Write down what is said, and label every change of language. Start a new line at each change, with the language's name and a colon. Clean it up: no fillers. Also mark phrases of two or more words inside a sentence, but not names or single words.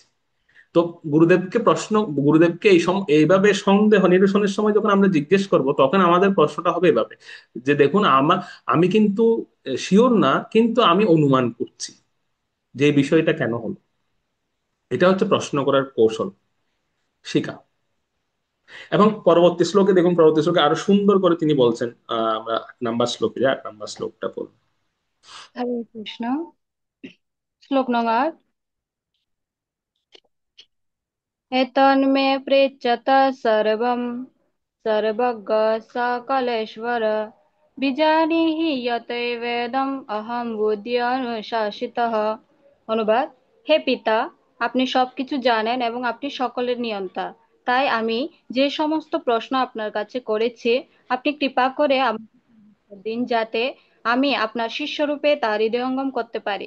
Bangla: তো গুরুদেবকে প্রশ্ন, গুরুদেবকে এইভাবে সন্দেহ নিরসনের সময় যখন আমরা জিজ্ঞেস করব, তখন আমাদের প্রশ্নটা হবে এভাবে যে দেখুন, আমি কিন্তু শিওর না, কিন্তু আমি অনুমান করছি যে এই বিষয়টা কেন হলো। এটা হচ্ছে প্রশ্ন করার কৌশল শিখা। এবং পরবর্তী শ্লোকে দেখুন, পরবর্তী শ্লোকে আরো সুন্দর করে তিনি বলছেন, আমরা 8 নম্বর শ্লোকে, 8 নম্বর শ্লোকটা পড়ব। হরে কৃষ্ণ। শ্লোক নং 8।
Sanskrit: एतन्मे पृच्छत सर्वं सर्वज्ञ सकलेश्वर বিজানিহি যতৈবেদম অহম বুদ্ধি অনুশাসিতঃ।
Bangla: অনুবাদ: হে পিতা, আপনি সবকিছু জানেন এবং আপনি সকলের নিয়ন্তা। তাই আমি যে সমস্ত প্রশ্ন আপনার কাছে করেছি, আপনি কৃপা করে আমাকে উত্তর দিন, যাতে আমি আপনার শিষ্যরূপে তা হৃদয়ঙ্গম করতে পারি।